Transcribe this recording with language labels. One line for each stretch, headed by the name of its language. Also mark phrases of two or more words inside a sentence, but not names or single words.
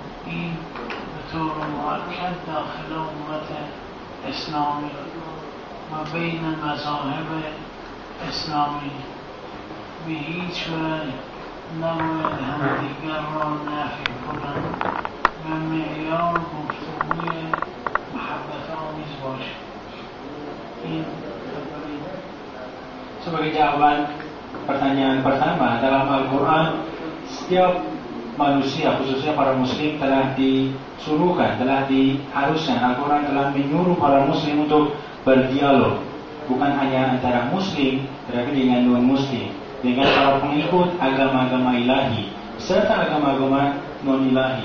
Persian: این به طور مؤکد داخل امت اسلامی و بین مذاهب اسلامی به هیچ وجه نباید همدیگر را نفی کنند و معیار گفتگوی محبت آمیز باشد. این
Indonesian: sebagai jawaban pertanyaan pertama, dalam Al-Quran setiap manusia, khususnya para muslim, telah disuruhkan, telah diharuskan. Al-Quran telah menyuruh para muslim untuk berdialog, bukan hanya antara muslim, tetapi dengan non-muslim, dengan para pengikut agama-agama ilahi serta agama-agama non-ilahi.